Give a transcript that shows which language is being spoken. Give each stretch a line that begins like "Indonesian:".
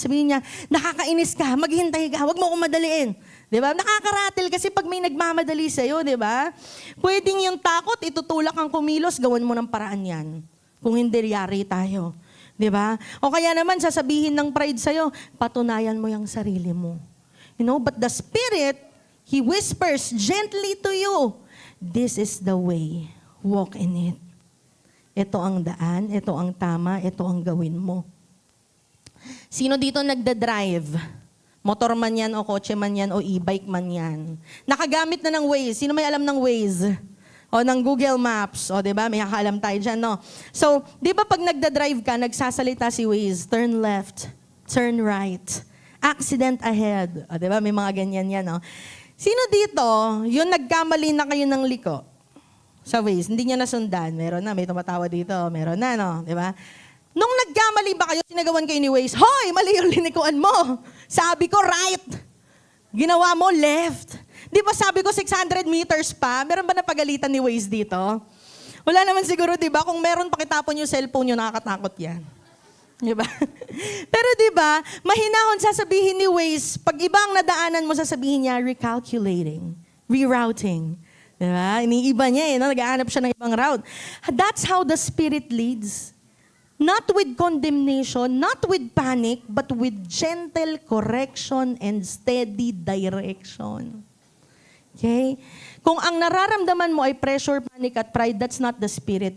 Filipino: Sabihin niya, nakakainis ka, maghintay ka, huwag mo akong madaliin. Di ba? Nakakaratel kasi pag may nagmamadali sa'yo, di ba? Pwedeng yung takot, itutulak ang kumilos, gawan mo ng paraan yan. Kung hindi, yari tayo. Di ba? O kaya naman, sasabihin ng pride sa'yo, patunayan mo yung sarili mo.
English: You know, but the Spirit, He whispers gently to you, this is the way, walk in it.
Filipino: Ito ang daan, ito ang tama, ito ang gawin mo. Sino dito nagda-drive? Motor man yan, o kotse man yan, o e-bike man yan. Nakagamit na ng Waze. Sino may alam ng Waze? O ng Google Maps. O diba, may kakaalam tayo dyan, no? So, di ba pag nagda-drive ka, nagsasalita si Waze,
English: turn left, turn right, accident ahead.
Filipino: O diba, may mga ganyan yan, no? Sino dito, yung nagkamali na kayo ng liko sa Waze, hindi niya nasundan, meron na, may tumatawa dito, meron na, no? Diba? Nung nagkamali ba kayo, sinagawan kayo ni Waze, hoy, mali yung linikuan mo. Sabi ko, right. Ginawa mo, left. Di ba sabi ko 600 meters pa? Meron ba napagalitan ni Waze dito? Wala naman siguro, di ba? Kung meron pakitapon yung cellphone nyo, nakakatakot yan. Di ba? Pero di ba, mahinahon sasabihin ni Waze, pag ibang nadaanan mo, sasabihin niya,
English: recalculating, rerouting.
Filipino: Di ba? Iniiba niya no? Nag-aanap siya ng ibang route.
English: That's how the Spirit leads. Not with condemnation, not with panic, but with gentle correction and steady direction.
Filipino: Okay? Kung ang nararamdaman mo ay pressure, panic, at pride,
English: that's not the Spirit.